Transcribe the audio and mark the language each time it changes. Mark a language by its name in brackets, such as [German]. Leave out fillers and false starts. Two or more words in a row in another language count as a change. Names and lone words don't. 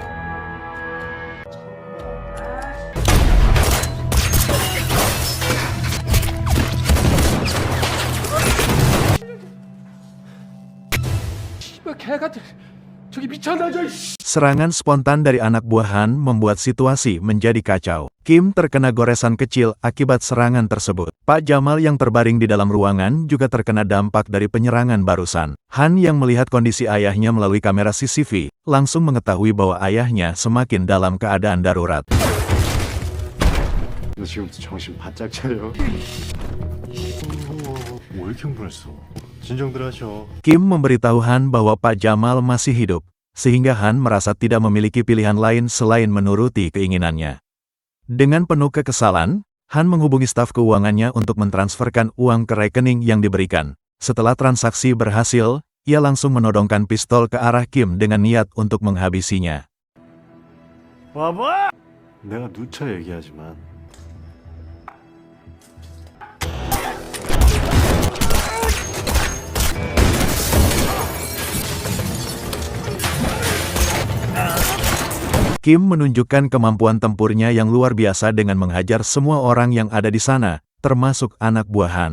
[Indonesian] Serangan spontan dari anak buah Han membuat situasi menjadi kacau. Kim terkena goresan kecil akibat serangan tersebut. Pak Jamal yang terbaring di dalam ruangan juga terkena dampak dari penyerangan barusan. Han yang melihat kondisi ayahnya melalui kamera CCTV, langsung mengetahui bahwa ayahnya semakin dalam keadaan darurat. [Korean] 너 지금부터 정신 바짝 차려. 왜 이렇게 흥분했어? 진정들 하셔. [Indonesian] Kim memberitahu Han bahwa Pak Jamal masih hidup, sehingga Han merasa tidak memiliki pilihan lain selain menuruti keinginannya. Dengan penuh kekesalan, Han menghubungi staf keuangannya untuk mentransferkan uang ke rekening yang diberikan. Setelah transaksi berhasil, ia langsung menodongkan pistol ke arah Kim dengan niat untuk menghabisinya. [Korean] 봐봐! 내가 누차 얘기하지만 [Indonesian] Kim menunjukkan kemampuan tempurnya yang luar biasa dengan menghajar semua orang yang ada di sana, termasuk anak buah Han.